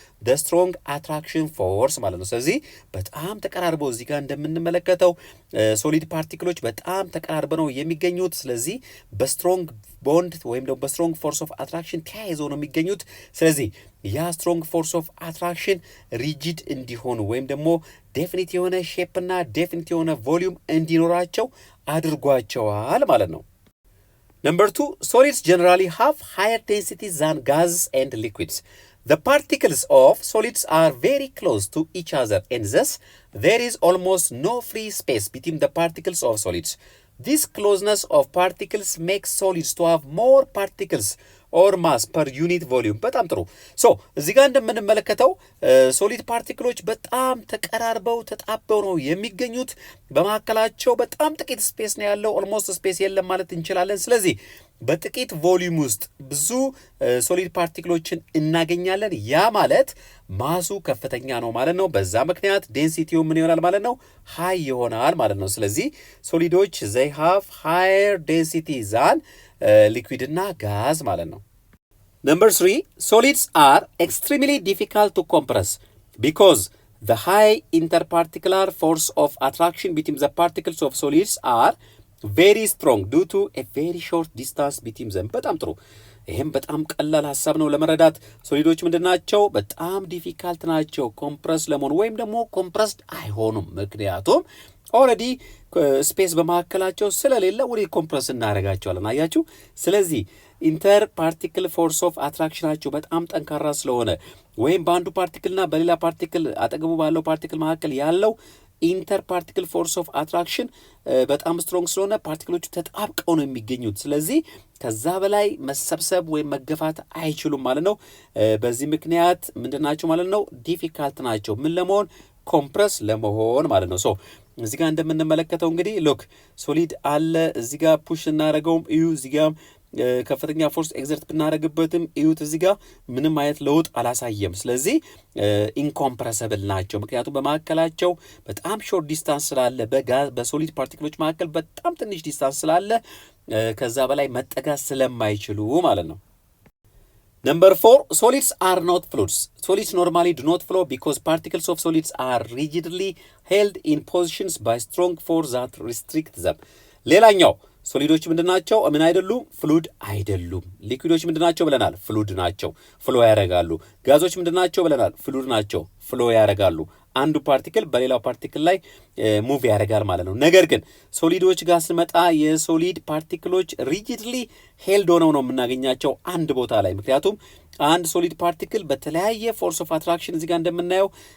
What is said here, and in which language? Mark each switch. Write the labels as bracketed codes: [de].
[en] the strong attraction force [am] ማለት ነው። ስለዚህ በጣም ተቀራርበው እዚህ ጋር እንደምንመለከተው ሶሊድ ፓርቲክሎች በጣም ተቀራርበው ነው የሚገኙት። ስለዚህ በስትሮንግ ቦንድ ወይም ደግሞ በስትሮንግ ፎርስ ኦፍ አትራክሽን ተያይዘው ነው የሚገኙት። ስለዚህ ያ ስትሮንግ ፎርስ ኦፍ አትራክሽን ሪጂድ እንዲሆኑ ወይም ደግሞ ዴፊኒት የሆነ ሼፕ እና ዴፊኒት የሆነ ቮሊዩም እንዲኖራቸው አድርጓቸዋል ማለት ነው። [en] Number 2, solids generally have higher densities than gases and liquids. The particles of solids are very close to each other and thus there is almost no free space between the particles of solids. This closeness of particles makes solids to have more particles or mass per unit volume። [am] በጣም ጥሩ። እዚህ ጋር እንደምንመለከተው ሶሊድ ፓርቲክሎች በጣም ተቀራርበው ተጣበው ነው የሚገኙት። በመካከላቸው በጣም ጥቂት ስፔስ ነው ያለው። ኦልሞስት ስፔስ የለም ማለት እንችላለን። ስለዚህ በጥቂት ቮሊዩም ውስጥ ብዙ ሶሊድ ፓርቲክሎችን እናገኛለን። ያ ማለት ማሱ ከፍተኛ ነው ማለት ነው። በዛ ምክንያት ዴንሲቲው ምን ይሆናል ማለት ነው? ሃይ ይሆናል ማለት ነው። ስለዚህ ሶሊዶች [en] they have higher density than [am] ሊኩዊድ እና ጋዝ ማለት ነው። [en] Number 3, solids are extremely difficult to compress because the high interparticular force of attraction between the particles of solids are very strong due to a very short distance between them። [am] በጣም ጥሩ። ይህም በጣም ቀላል ሀሳብ ነው ለመረዳት። ሶሊዶች ምንድን ናቸው? በጣም ዲፊካልት ናቸው ኮምፕረስ ለመሆኑ ወይም ደግሞ ኮምፕረስድ አይሆኑም። ምክንያቱም ኦልሬዲ ስፔስ በመካከላቸው ስለሌለ ወደ ኮምፕረስ እናደርጋቸዋለን። አያችሁ። ስለዚህ ኢንተር ፓርቲክል ፎርስ ኦፍ አትራክሽናቸው በጣም ጠንካራ ስለሆነ ወይም በአንዱ ፓርቲክልና በሌላ ፓርቲክል አጠገቡ ባለው ፓርቲክል መካከል ያለው ኢንተር ፓርቲክል ፎርስ ኦፍ አትራክሽን በጣም ስትሮንግ ስለሆነ ፓርቲክሎቹ ተጣብቀው ነው የሚገኙት። ስለዚህ ከዛ በላይ መሰብሰብ ወይም መገፋት አይችሉም ማለት ነው። በዚህ ምክንያት ምንድን ናቸው ማለት ነው? ዲፊካልት ናቸው። ምን ለመሆን? ኮምፕረስ ለመሆን ማለት ነው። እዚህ ጋር እንደምንመለከተው እንግዲህ ሎክ ሶሊድ አለ። እዚህ ጋር ፑሽ እናደርገውም እዩ። እዚህ ጋር ከፍተኛ ፎርስ ኤግዘርት ብናደርግበትም እዩት፣ እዚህ ጋር ምንም አይነት ለውጥ አላሳየም። ስለዚህ ኢንኮምፕረሰብል ናቸው። ምክንያቱም በመካከላቸው በጣም ሾርት ዲስታንስ ስላለ፣ በሶሊድ ፓርቲክሎች መካከል በጣም ትንሽ ዲስታንስ ስላለ ከዛ በላይ መጠጋት ስለማይችሉ ማለት ነው። [en] Number 4, solids are not fluids. Solids normally do not flow because particles of solids are rigidly held in positions by strong force that restrict them. [am] ሌላኛው ሶሊዶች ምንድናቸው? ምን አይደሉም? ፍሉድ አይደሉም። ሊኩዊዶች ምንድናቸው ብለናል? ፍሉድ ናቸው፣ ፍሎ ያደርጋሉ። ጋዞች ምንድናቸው ብለናል? ፍሉድ ናቸው፣ ፍሎ ያደርጋሉ። አንዱ ፓርቲክል በሌላው ፓርቲክል ላይ ሙቭ ያደርጋል ማለት ነው። ነገር ግን ሶሊዶች ጋር ስንመጣ የሶሊድ ፓርቲክሎች ሪጂድሊ ሄልድ ሆነው ነው የምናገኛቸው አንድ ቦታ ላይ። ምክንያቱም አንድ ሶሊድ ፓርቲክል በተለያየ ፎርስ ኦፍ አትራክሽን እዚህ ጋር እንደምናየው